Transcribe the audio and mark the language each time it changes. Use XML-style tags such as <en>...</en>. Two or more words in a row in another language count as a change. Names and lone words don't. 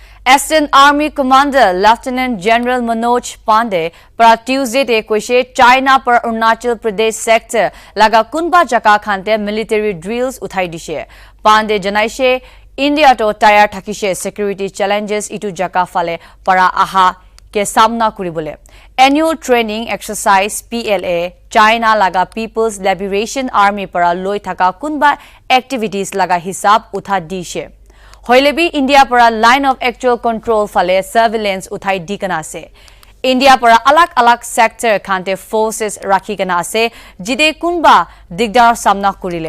<nag>Eastern Army Commander Lieutenant General Manoj Pandey para Tuesday te koise China par Arunachal Pradesh sector laga kunba jaka khante</nag> <en>military drills</en> <nag>uthai dishe. Pandey janaise India to tire thakise</nag> <en>security challenges</en> <nag>itu jaka fale para aha ke samna kuribole.</nag> <en>Annual training exercise</en> <nag>PLA China laga People's Liberation Army para loi thaka kunba activities laga hisab utha dishe. Hoilebi India para</nag> <en>line of actual control</en> <nag>fale surveillance uthai dikana ase. India para alak sector khante forces rakhi kana ase jide kunba digdar samna kurile.</nag>